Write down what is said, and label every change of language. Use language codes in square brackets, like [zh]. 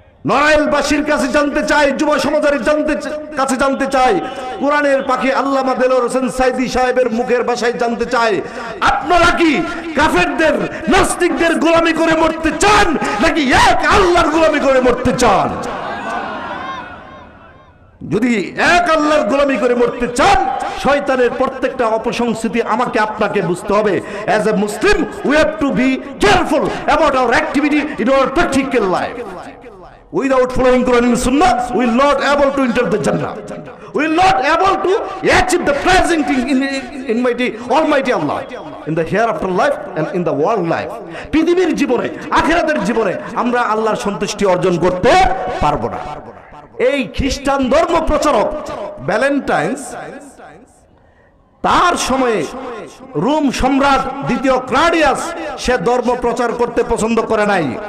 [bn] নড়াইলবাসীর কাছে জানতে চাই, যুব সমাজের কাছে জানতে চাই, কোরআনের পাখি আল্লামা দেলোয়ার হোসেন সাইদি সাহেবের মুখের ভাষায় জানতে চাই, আপনারা কি কাফেরদের নাস্তিকদের গোলামি করে মরতে চান, নাকি এক আল্লাহর গোলামি করে মরতে চান? যদি এক আল্লাহর গোলামি করে মরতে চান, শয়তানের প্রত্যেকটা অপসংস্কৃতি আমাকে আপনাকে বুঝতে হবে। [en] As a Muslim we have to be careful about our activity in our practical life. Without following Quran and Sunnah, we will not able to enter the Jannah. We will not able to achieve the pleasing thing in Almighty Allah, in the hereafter life and in the world life. [bn] পৃথিবীর জীবনে, আখিরাতের জীবনে আমরা আল্লাহর সন্তুষ্টি অর্জন করতে পারবো না। এই খ্রিস্টান ধর্ম প্রচারক ভ্যালেন্টাইন্স, তার সময়ে রোম সম্রাট দ্বিতীয় ক্লাডিয়াস সে ধর্ম প্রচার করতে পছন্দ করে নাই।